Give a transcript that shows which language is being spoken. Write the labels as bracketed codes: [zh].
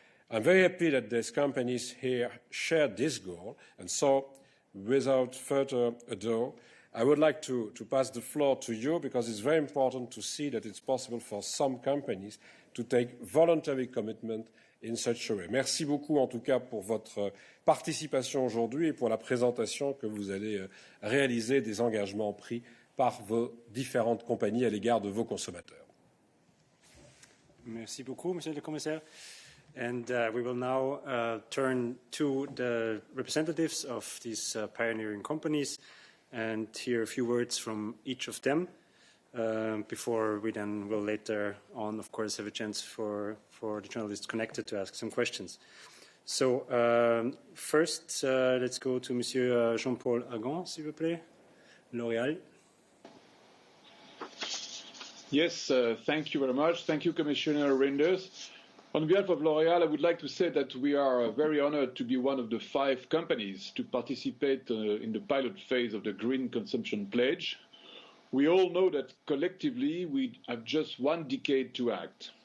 [en] I'm very happy that these companies here share this goal, and so, without further ado, I would like to pass the floor to you, because it's very important to see that it's possible for some companies to take voluntary commitment in such a way. [fr] Merci beaucoup en tout cas pour votre participation aujourd'hui et pour la présentation que vous allez réaliser des engagements pris par vos différentes compagnies à l'égard de vos consommateurs. Merci beaucoup, Monsieur le Commissaire. [en] And we will now turn to the representatives of these pioneering companies and hear a few words from each of them before we then will later on, of course, have a chance for the journalists connected to ask some questions. So first, let's go to Monsieur Jean-Paul AGON, [fr] s'il vous plaît, [en] L'Oréal. Yes, thank you very much. Thank you, Commissioner Reynders. On behalf of L'Oréal, I would like to say that we are very honored to be one of the 5 companies to participate in the pilot phase of the Green Consumption Pledge. We all know that collectively we have just 1 decade to act.